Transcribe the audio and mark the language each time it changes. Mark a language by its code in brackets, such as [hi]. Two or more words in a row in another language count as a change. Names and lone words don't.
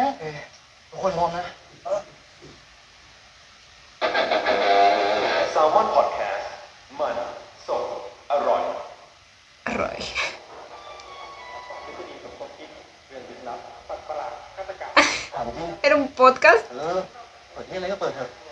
[th] ทุกคนมองนะแซลมอนพอดแคสต์มันสดอร่อย Roy. เรื่องลึกลับสัตว์ประหลาดฆาตกรรมถามจริง [es] Era un podcast. [th] เปิดที่อะไรก็เปิดเถอะ